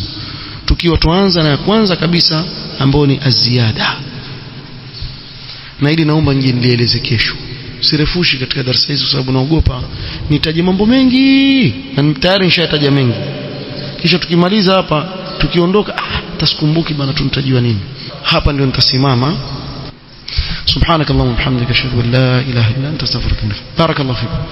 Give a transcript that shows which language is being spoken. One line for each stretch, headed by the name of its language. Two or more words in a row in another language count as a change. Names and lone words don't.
Swahili: Tukiwa tuanza na ya kwanza kabisa ambayo ni aziyada, na ili naomba nilieleze kesho, sirefushi katika darasa hizo sababu naogopa nitaje mambo mengi na tayari nishataja mengi, kisha tukimaliza hapa tukiondoka tasikumbuki bana tunatajiwa nini. Hapa ndio nitasimama.
Arabic: سبحانك اللهم وبحمدك أشهد أن لا إله إلا أنت أستغفرك وأتوب إليك. بارك الله فيكم.